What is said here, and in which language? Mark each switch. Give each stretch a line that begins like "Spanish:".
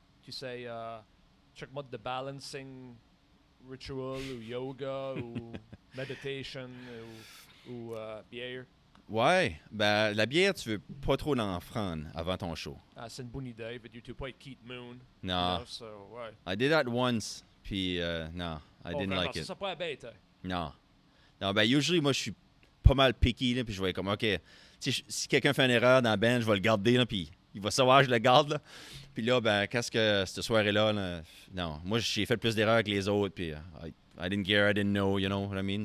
French: Tu sais, check-moi de balancing ritual ou yoga ou meditation ou bière. Ouais, ben la bière, tu veux pas trop en prendre avant ton show. C'est une bonne idée, mais tu peux pas être Keith Moon. Non. So, ouais.
English: I did that once, puis no, I didn't like it.
French: Ça pas bête, hein? Non. Non, ben usually, moi, je suis pas mal picky, là, puis je vais être comme, OK, si quelqu'un fait une erreur dans la band, je vais le garder, là, puis il va savoir que je le garde, là. Puis là, ben, qu'est-ce que cette soirée-là, là, non, moi, j'ai fait plus d'erreurs que les autres, puis
English: I didn't care, I didn't know, you know what I mean?